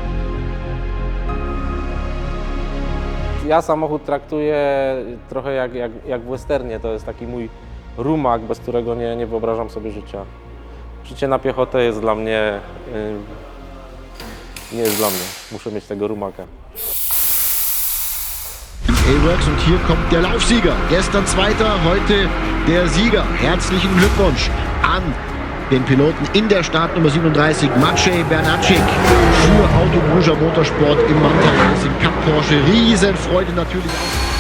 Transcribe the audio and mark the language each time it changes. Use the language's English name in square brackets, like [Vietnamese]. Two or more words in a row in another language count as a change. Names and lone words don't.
[Polish] Ja samochód traktuję trochę jak w westernie. To jest taki mój rumak, bez którego nie wyobrażam sobie życia. Życie na piechotę jest dla mnie, nie jest dla mnie. Muszę mieć tego rumaka. [German] A-Works und hier kommt der Laufsieger. Gestern Zweiter, heute der Sieger. Herzlichen Glückwunsch an den Piloten in der Startnummer 37, Maciej Bernacik für Autodusza Motorsport im Mountain Racing Cup Porsche. Riesenfreude natürlich auch.